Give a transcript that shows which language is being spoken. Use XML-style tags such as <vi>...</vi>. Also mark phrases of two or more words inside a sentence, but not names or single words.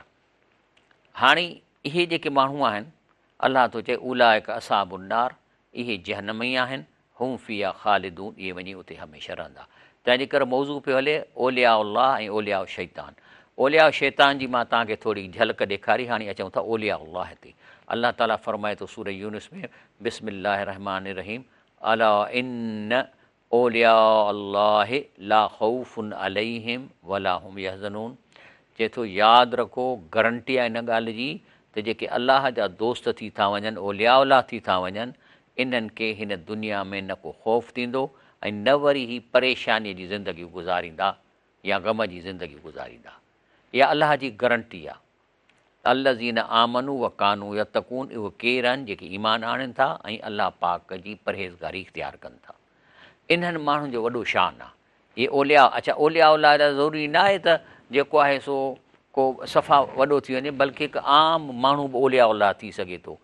<sd>हाणे इहे जेके माण्हू आहिनि, अलाह थो चए</sd> <ar>أولئك أصحاب النار,</ar> <sd>इहे जहन्नम ई आहिनि,</sd> <ar>هم فيها خالدون,</ar> <sd>इहे वञी उते हमेशह रहंदा। तंहिंजे करे मौज़ू पियो हले</sd> <ar>أولياء الله</ar> <sd>ऐं</sd> <ar>أولياء الشيطان. أولياء الشيطان</ar> <sd>जी मां तव्हांखे थोरी झलक ॾेखारी, हाणे अचूं था</sd> <ar>أولياء الله</ar> <sd>ते। अलाह ताला फरमाए थो सूरह यूनुस में</sd> <ar>بسم الله الرحمن الرحيم, ألا إن أولياء الله لا خوف عليهم ولا هم يحزنون.</ar> <sd>चए थो यादि रखो, गारंटी आहे इन ॻाल्हि जी त जेके अलाह जा दोस्त थी था वञनि,</sd> <ar>أولياء الله</ar> <sd>थी था वञनि, इन्हनि खे हिन दुनिया में न को ख़ौफ़ थींदो ऐं न वरी ही परेशानीअ जी ज़िंदगी गुज़ारींदा या ग़म जी ज़िंदगी गुज़ारींदा। इहा अलाह जी गारंटी आहे।</sd> <ar>الذين آمنوا وكانوا يتقون,</ar> <sd>उहे केरु आहिनि जेके ईमान आणनि था ऐं अलाह पाक जी परहेज़गारी इख़्तियार कनि था। इन्हनि माण्हुनि जो वॾो शान आहे। इहे ओलिया, अच्छा</sd> <ar>أولياء الله</ar> <sd>जा ज़रूरी न आहे त जेको आहे सो को सफ़ा वॾो थी वञे, बल्कि हिकु आम माण्हू बि</sd> <ar>أولياء الله</ar> <sd>थी सघे थो।</sd>